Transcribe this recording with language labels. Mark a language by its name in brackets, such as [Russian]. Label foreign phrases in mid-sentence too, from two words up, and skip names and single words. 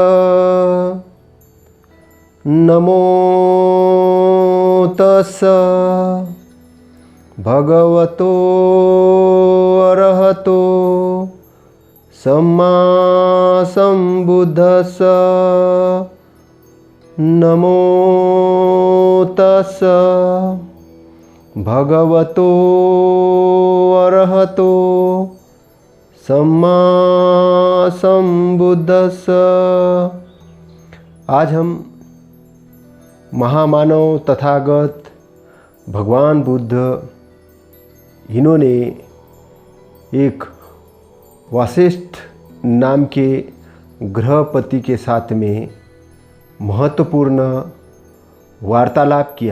[Pali] नमो तस्स भगवतो अरहतो सम्मा संबुद्धस्स। नमो तस्स भगवतो अरहतो सम्मा संबुद्धस्स। [Hindi] आज हम महामानव तथागत भगवान बुद्ध, इन्होंने एक वशिष्ठ नाम के गृहपति के साथ में महत्वपूर्ण वार्तालाप किया।